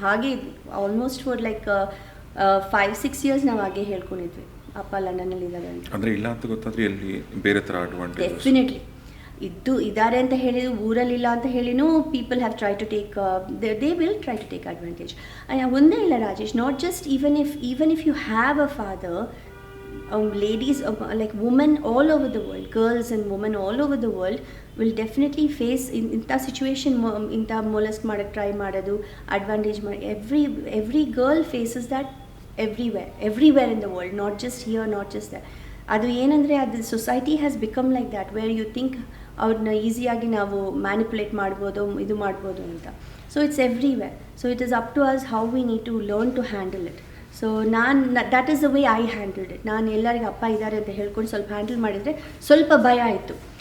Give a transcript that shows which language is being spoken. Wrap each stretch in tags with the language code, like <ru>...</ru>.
<kn>ಹಾಗೆ</kn> <en>almost for like 5-6 years</en> <kn>ನಾವು ಹಾಗೆ ಹೇಳ್ಕೊಂಡಿದ್ವಿ ಅಪ್ಪ ಲಂಡನ್ನಲ್ಲಿದ್ದಾರೆ ಅಂತ. ಅಂದರೆ ಇಲ್ಲ ಅಂತ ಗೊತ್ತಾದ್ರೆ ಎಲ್ಲಿ ಬೇರೆ ಥರ ಅಡ್ವಾಂಟೇಜ್ ಡೆಫಿನೆಟ್ಲಿ ಇದ್ದಾರೆ ಅಂತ ಹೇಳಿದ್ರು, ಊರಲ್ಲಿಲ್ಲ ಅಂತ ಹೇಳಿನೂ</kn> <en>People have try to take they will try to take advantage.</en> <kn>ಒಂದೇ ಇಲ್ಲ</kn> <en>Rajesh, not just even if you have a father, ladies like women all over the world, girls and women all over the world will definitely face inta situation, inta molest</en> <kn>ಮಾಡಕ್ಕೆ try ಮಾಡೋದು, advantage ಮಾಡಿ.</kn> <en>every girl faces that everywhere in the world, not just here, not just there.</en> <kn>ಅದು ಏನಂದರೆ ಅದು</kn> <en>society has become like that, where you think</en> <kn>ಅವ್ರನ್ನ ಈಸಿಯಾಗಿ ನಾವು manipulate ಮಾಡ್ಬೋದು, ಇದು ಮಾಡ್ಬೋದು ಅಂತ.</kn> <en>So it's everywhere. So it is up to us how we need to learn to handle it. So that is the way I handled it.</en> <kn>ನಾನು ಎಲ್ಲರಿಗೆ ಅಪ್ಪ ಇದ್ದಾರೆ ಅಂತ ಹೇಳ್ಕೊಂಡು ಸ್ವಲ್ಪ ಹ್ಯಾಂಡಲ್ ಮಾಡಿದರೆ ಸ್ವಲ್ಪ ಭಯ ಆಯಿತು.</kn>